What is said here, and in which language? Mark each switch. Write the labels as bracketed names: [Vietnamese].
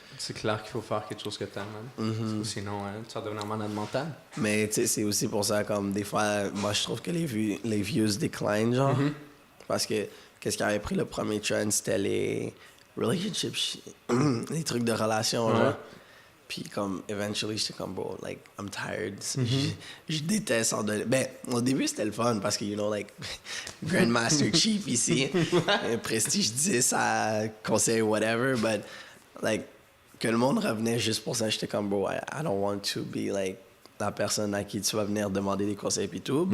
[French] C'est clair qu'il faut faire quelque chose que t'aimes, man. Sinon, tu vas devenir malade mental. Mais tu sais, c'est aussi pour ça, comme des fois, moi je trouve que les views déclinent, genre. Parce que qu'est-ce qui avait pris le premier trend, c'était les relationships, les trucs de relation, Ouais. genre. Puis comme, [English] eventually, [French] j'étais comme, [English] bro, like, I'm tired. [French] Je déteste en donner. Ben, au début, c'était le fun parce que, [English] you know, like, [French] Grandmaster Chief ici, Prestige 10 à conseil, [English] whatever, but, like, [French] que le monde revenait juste pour ça, j'étais comme, [English] bro, I don't want to be, like, [French] la personne à qui tu vas venir demander des conseils et tout.